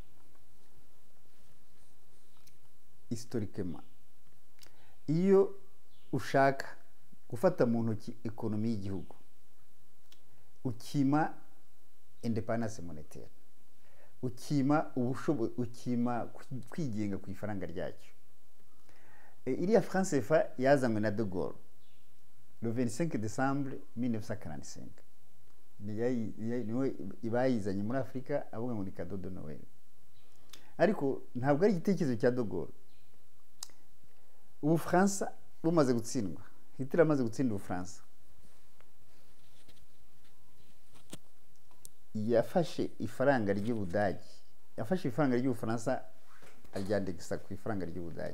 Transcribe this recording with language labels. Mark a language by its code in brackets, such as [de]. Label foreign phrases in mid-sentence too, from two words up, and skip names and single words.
[rw] Historiquement iyo ushaka gufata mu ntoki economy y'igihugu ukima independence monétaire, ukima ukima kwigenga ku ifaranga ryacyo. Iriya France fa yazanywe na De Gaulle [fr] le 25 décembre 1945. [rw] Niwe ibayizanye muri Afrika avuga ngo ni [fr] cadeau de Noël. [rw] Ariko ntabwo ari igitekerezo cya De Gaulle. Ubufaransa bumaze gutsindwa, Hitler amaze gutsinda Ubufaransa, yafashe ifaranga ry'Ubudage, yafashe ifaranga ry'Ubufaransa aryandikisa ku ifaranga ry'Ubudage.